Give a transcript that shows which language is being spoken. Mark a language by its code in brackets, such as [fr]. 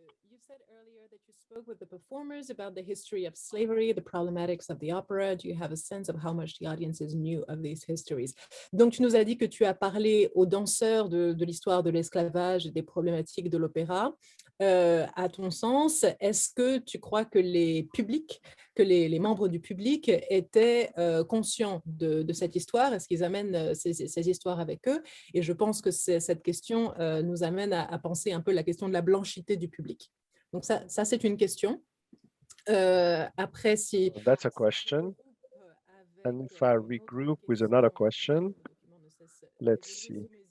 [en] You said earlier that you spoke with the performers about the history of slavery, the problematics of the opera. Do you have a sense of how much the audiences knew of these histories? [fr] Donc, tu nous as dit que tu as parlé aux danseurs de l'histoire de l'esclavage et des problématiques de l'opéra. À ton sens, est-ce que tu crois que les publics, que les membres du public étaient conscients de cette histoire? Est-ce qu'ils amènent ces histoires avec eux? Et je pense que cette question nous amène à penser un peu la question de la blanchité du public. Donc ça c'est une question. Après, si... [en] That's a question. And if I regroup with another question, let's see.